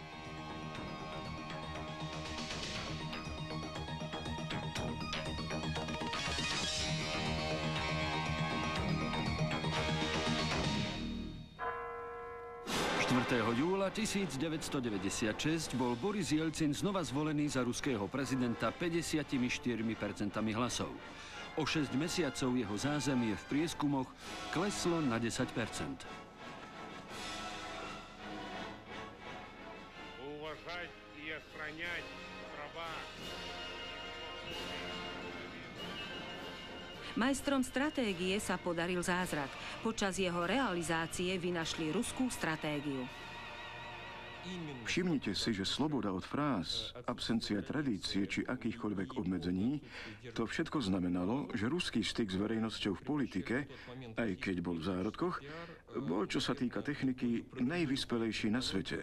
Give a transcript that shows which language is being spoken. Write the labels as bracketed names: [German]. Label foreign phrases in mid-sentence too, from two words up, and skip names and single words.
[Slovak] Júla 1996 bol Boris Jelcin znova zvolený za ruského prezidenta 54% hlasov. O 6 mesiacov jeho zázemie v prieskumoch kleslo na 10%. [Russian] Уважать и охранять права. [Slovak] Majstrom stratégie sa podaril zázrak. Počas jeho realizácie vynašli ruskú stratégiu. Všimnite si, že sloboda od fráz, absencia tradície či akýchkoľvek obmedzení, to všetko znamenalo, že ruský styk s verejnosťou v politike, aj keď bol v zárodkoch, bol, čo sa týka techniky, najvyspelejší na svete.